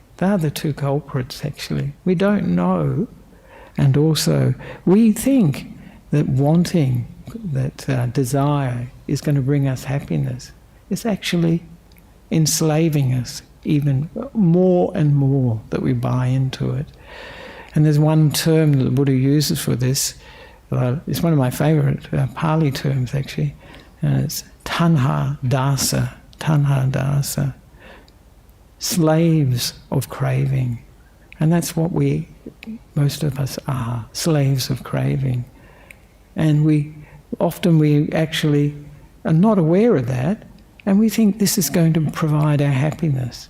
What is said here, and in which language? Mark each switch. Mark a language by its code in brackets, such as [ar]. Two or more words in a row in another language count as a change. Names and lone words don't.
[en] They are the two culprits, actually. We don't know, and also we think that wanting, that desire is going to bring us happiness. It's actually enslaving us even more and more that we buy into it. And there's one term that the Buddha uses for this. It's one of my favourite Pali terms, actually, and it's [pi] tanha dasa. Tanha dasa. [en] Slaves of craving. And that's what most of us are, slaves of craving. And we actually are not aware of that, and we think this is going to provide our happiness.